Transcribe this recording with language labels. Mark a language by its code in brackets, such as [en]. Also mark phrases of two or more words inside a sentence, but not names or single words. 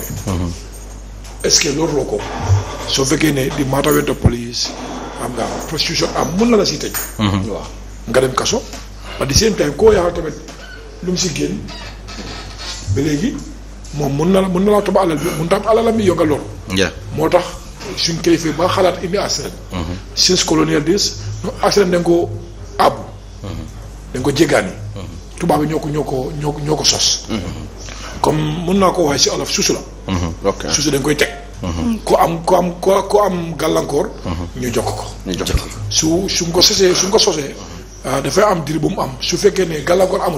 [fr] est-ce que [wo] loolu loo ko soo fekkee ne di matawento police xam nga prostitution am mun na la si tëj. waaw nga dem kaso. ba di seen time koo yaaxal tamit lu mu si génn ba léegi moom mun na laa topp alal bi mun tam alalam bi yonga loolu. moo tax. suñ kilifa ba xalaat indi accident. [en] since colonial days no accident [wo] dañ ko àbbu. dañ ko jéggaani. tubaab yi ñoo ko sos. comme mën naa ko waxee si olof suusu la. suusu dañ koy teg. ku am gàllankoor. ñu jokk ko. suñ ko sosee dafay am dir bu mu am su fekkee ne gàllankoor amut.